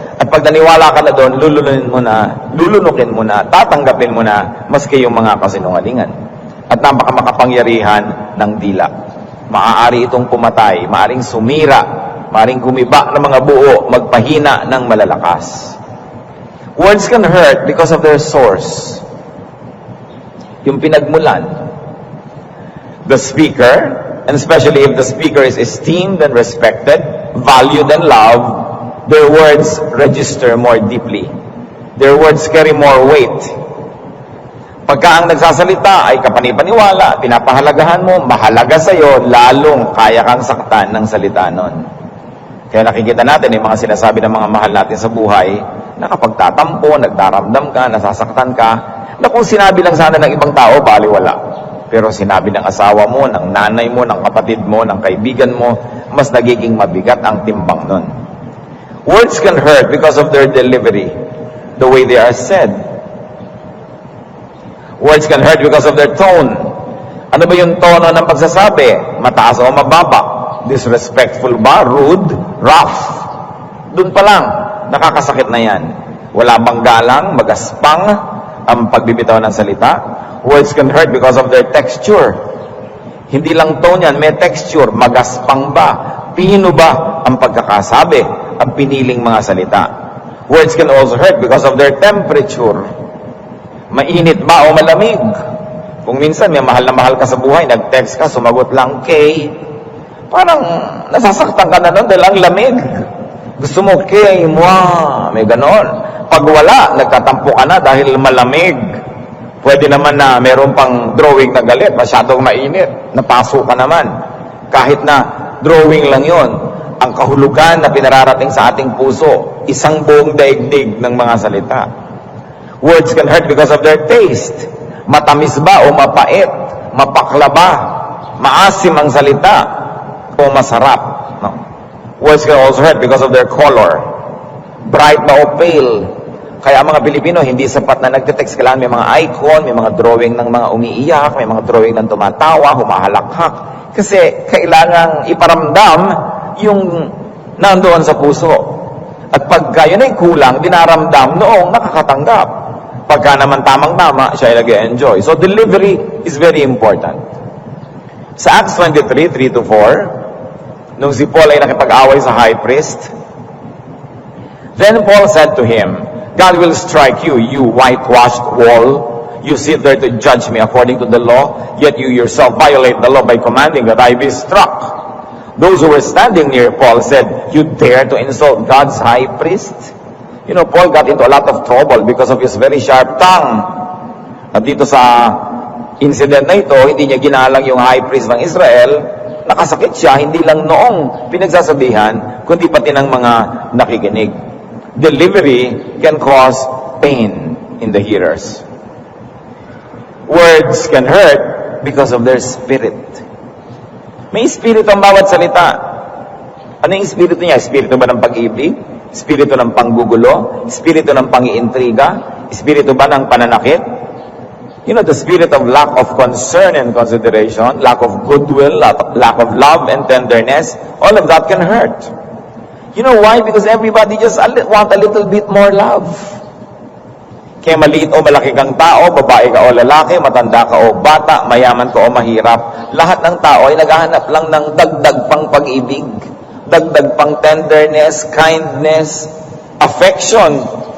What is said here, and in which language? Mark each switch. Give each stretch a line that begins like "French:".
Filipino: At pag naniwala ka na doon, lulunukin mo na, tatanggapin mo na, maski yung mga kasinungalingan. At napakamakapangyarihan ng dila. Maaari itong pumatay, maaring sumira, maaring gumiba ng mga buo, magpahina ng malalakas.
English: Words can hurt because of their source.
Filipino: Yung pinagmulan.
English: The speaker, and especially if the speaker is esteemed and respected, valued and loved, their words register more deeply. Their words carry more weight.
Filipino: Pagka ang nagsasalita ay kapanipaniwala, pinapahalagahan mo, mahalaga sa'yo, lalong kaya kang saktan ng salita nun. Kaya nakikita natin yung mga sinasabi ng mga mahal natin sa buhay, na kapag tatampo, nagdaramdam ka, nasasaktan ka, na kung sinabi lang sana ng ibang tao, baliwala. Pero sinabi ng asawa mo, ng nanay mo, ng kapatid mo, ng kaibigan mo, mas nagiging mabigat ang timbang nun.
English: Words can hurt because of their delivery, the way they are said. Words can hurt because of their tone.
Filipino: Ano ba yung tono ng pagsasabi? Mataas o mababa? Disrespectful ba?
English: Rude? Rough?
Filipino: Doon pa lang, nakakasakit na yan. Wala bang galang, magaspang ang pagbibitaw ng salita?
English: Words can hurt because of their texture.
Filipino: Hindi lang tone yan, may texture. Magaspang ba? Pino ba ang pagkakasabi? Ang piniling mga salita.
English: Words can also hurt because of their temperature.
Filipino: Mainit ba o malamig? Kung minsan may mahal na mahal ka sa buhay, nag-text ka, sumagot lang kay, parang nasasaktan ka na nun dahil ang lamig. Gusto mo kay, may ganon. Pag wala, nagtatampo ka na dahil malamig. Pwede naman na meron pang drawing na galit, masyadong mainit, napaso ka naman. Kahit na drawing lang yon, ang kahulugan na pinararating sa ating puso, isang buong daigdig ng mga salita.
English: Words can hurt because of their taste.
Filipino: Matamis ba o mapait? Mapakla ba? Maasim ang salita o masarap? No.
English: Words can also hurt because of their color.
Filipino: Bright ba o pale? Kaya ang mga Pilipino, hindi sapat na nagte-text. Kailangan may mga icon, may mga drawing ng mga umiiyak, may mga drawing ng tumatawa, humahalakhak. Kasi kailangang iparamdam yung nandoon sa puso. At pagka yun ay kulang, dinaramdam noong nakakatanggap. Pagka naman tamang-tama, siya ay nag-enjoy.
English: So delivery is very important.
Filipino: Sa Acts 23, 3-4, nung si Paul ay nakipag-away sa high priest,
English: then Paul said to him, God will strike you, you whitewashed wall. You sit there to judge me according to the law, yet you yourself violate the law by commanding that I be struck. Those who were standing near Paul said, you dare to insult God's high priest? You know, Paul got into a lot of trouble because of his very sharp tongue.
Filipino: At dito sa incident na ito, hindi niya ginalang yung high priest ng Israel. Nakasakit siya, hindi lang noong pinagsasabihan, kundi pati ng mga nakikinig.
English: Delivery can cause pain in the hearers. Words can hurt because of their spirit.
Filipino: May espiritu ang bawat salita. Ano yung espiritu niya? Espiritu ba ng pag-ibig? Espiritu ng panggugulo? Espiritu ng pang-iintriga? Espiritu ba ng pananakit?
English: You know, the spirit of lack of concern and consideration, lack of goodwill, lack of love and tenderness, all of that can hurt. You know why? Because everybody just want a little bit more love.
Filipino: Kaya maliit o malaki kang tao, babae ka o lalaki, matanda ka o bata, mayaman ka o mahirap, lahat ng tao ay naghahanap lang ng dagdag pang pag-ibig, dagdag pang tenderness, kindness, affection.